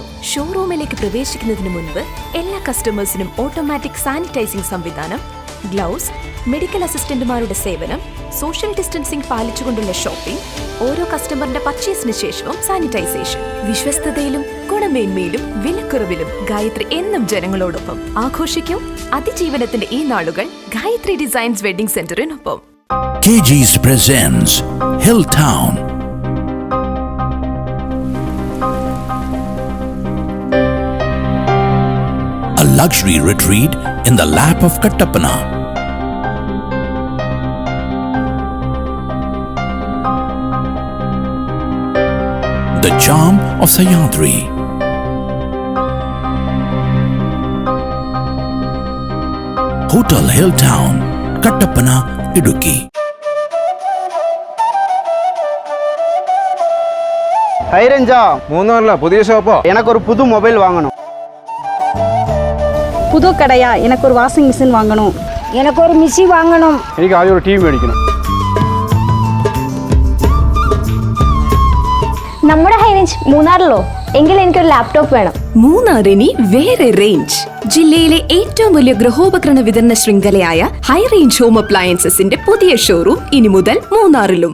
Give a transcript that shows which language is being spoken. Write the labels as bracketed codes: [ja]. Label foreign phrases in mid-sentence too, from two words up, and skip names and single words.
[ml] ഷോറൂമിലേക്ക് പ്രവേശിക്കുന്നതിന് മുൻപ് എല്ലാ കസ്റ്റമേഴ്സിനും [en] automatic sanitizing [ml] സംവിധാനം, ഗ്ലൗസ്, [en] medical assistants [ml] സേവനം, [en] social distancing [ml] പാലിച്ചുകൊണ്ടുള്ള ഷോപ്പിംഗ്, ഓരോ കസ്റ്റമറിന്റെ പർച്ചേസിന് ശേഷവും സാനിറ്റൈസേഷൻ. വിശ്വസ്തതയിലും ഗുണമേന്മയിലും വിലക്കുറവിലും ഗായത്രി എന്നും ജനങ്ങളോടൊപ്പം. ആഘോഷിക്കൂ അതിജീവനത്തിന്റെ ഈ നാളുകൾ ഗായത്രി ഡിസൈൻസ് വെഡിംഗ് സെന്ററിനൊപ്പം. [en] KG's presents Hilltown. A luxury retreat in the lap of Kattapana. The charm of Sahyadri. Hotel Hilltown, Kattapana, Idukki. [ml] ഹൈറേഞ്ചാ, മൂന്നാറില പുതിയ ഷോപ്പോ? എനക്കൊരു പുതു മൊബൈൽ വാങ്ങണം. [ta] புது கடையா? எனக்கு ஒரு [en] washing machine [ta] வாங்கணும். எனக்கு ஒரு மிஷின் வாங்கணும். [ml] എനിക്ക് ആദ്യം ഒരു ടിവി മേടിക്കണം. നമ്മുടെ ഹൈറേഞ്ച് മൂന്നാറിലോ? എങ്കിൽ എനിക്കൊരു ലാപ്ടോപ്പ് വേണം. മൂന്നാറിനി വേറെ റേഞ്ച്. ജില്ലയിലെ ഏറ്റവും വലിയ ഗൃഹോപകരണ വിതരണ ശൃംഖലയായ ഹൈറേഞ്ച് ഹോം അപ്ലയൻസസിന്റെ പുതിയ ഷോറൂം ഇനി മുതൽ മൂന്നാറിലും.